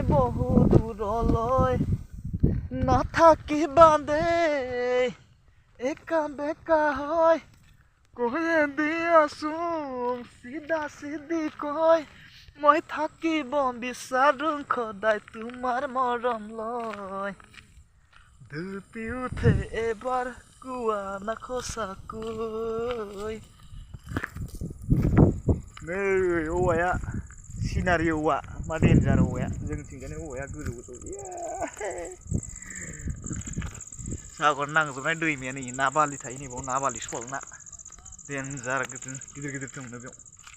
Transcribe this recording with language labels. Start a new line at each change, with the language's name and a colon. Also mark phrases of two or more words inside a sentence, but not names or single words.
Assamese: বহু দূৰলৈ নাথাকিবা দেই একা বেকা হয় কৈয়ে দিয়াচোন চিধা চিধি কৈ মই থাকিব বিচাৰো সদায় তোমাৰ মৰম লৈ ধুপি উঠে এবাৰ কোৱা না সঁচাকৈ
Bodo: नै औवाया सिनारि औवा मा डेन्जार औवाया जोंथिंजायनि औवाया गोजौ गोजौ सागर नांजोबनाय दैमाया नै ना बालि थायो नै बाव ना बालि सल ना डेन्जार गिदिर गिदिर दङ बेयाव